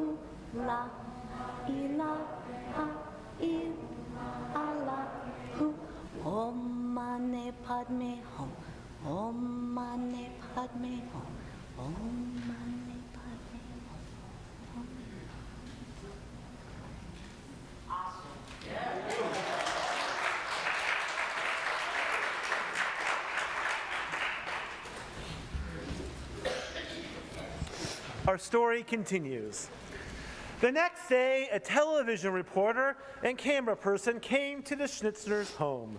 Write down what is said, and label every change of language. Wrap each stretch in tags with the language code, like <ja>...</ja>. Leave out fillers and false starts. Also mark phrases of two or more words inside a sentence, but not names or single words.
<ar>لا إله إلا الله.</ar> <sa>ॐ मणि पद्मे हूँ। ॐ मणि पद्मे हूँ. ॐ मणि पद्मे हूँ.</sa> <en>Our story continues. The next day, a television reporter and camera person came to the Schnitzler's home.</en>